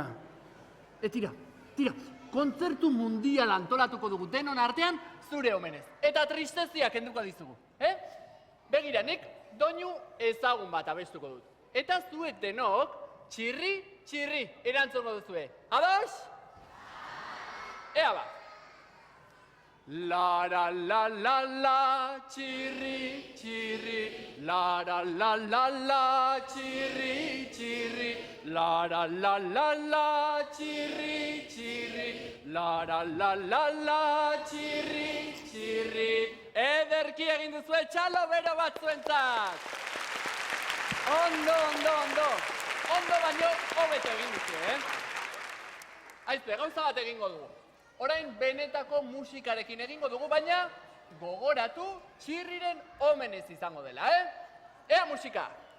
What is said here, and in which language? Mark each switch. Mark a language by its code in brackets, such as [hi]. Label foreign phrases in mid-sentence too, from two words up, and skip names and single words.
[eu] Tira, kontzertu mundial antolatuko dugu denon artean zure omenez. Eta tristezia kenduko dizugu, Begira, nik doinu ezagun bat abestuko dut. Eta zuek denok, txirri, txirri, erantzungo duzue. Ados? Ea ba. La la la la la, txirri, txirri, la la la la la, txirri, txirri, la la la la la, txirri, txirri, la la la la la, txirri, txirri. Ederki egin duzue txalo bero batzuentzat. Ondo, ondo, ondo. Ondo baino hobeto egin duzue, Aizte, gauza bat egingo dugu. Orain benetako musikarekin egingo dugu, baina gogoratu txirriren omenez izango dela, Ea musika!